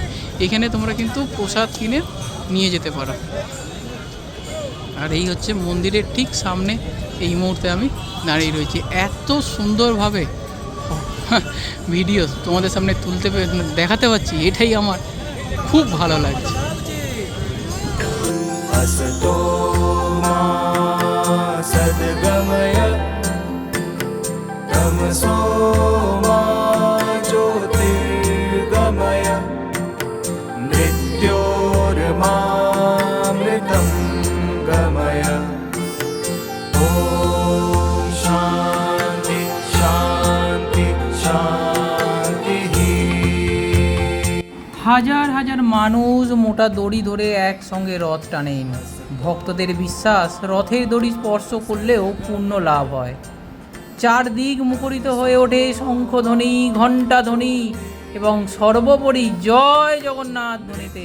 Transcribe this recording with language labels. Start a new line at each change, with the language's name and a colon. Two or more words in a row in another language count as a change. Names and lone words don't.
Bangla: এখানে তোমরা কিন্তু প্রসাদ কিনে নিয়ে যেতে পারো। আর এই হচ্ছে মন্দিরের ঠিক সামনে এই মুহূর্তে আমি দাঁড়িয়ে রয়েছি। এত সুন্দরভাবে ভিডিও তোমাদের সামনে দেখাতে পারছি, এটাই আমার খুব ভালো লাগছে।
Sanskrit: असतो मा सद्गमय तमसो मा ज्योतिर्गमय मृत्योर्मामृतं गमय। ॐ शान्ति शान्ति शान्तिः।
Bangla: হাজার হাজার মানুষ মোটা দড়ি ধরে একসঙ্গে রথ টানেন। ভক্তদের বিশ্বাস, রথের দড়ি স্পর্শ করলেও পুণ্য লাভ হয়। চারদিক মুখরিত হয়ে ওঠে শঙ্খধ্বনি, ঘণ্টাধ্বনি এবং সর্বোপরি জয় জগন্নাথ ধ্বনিতে।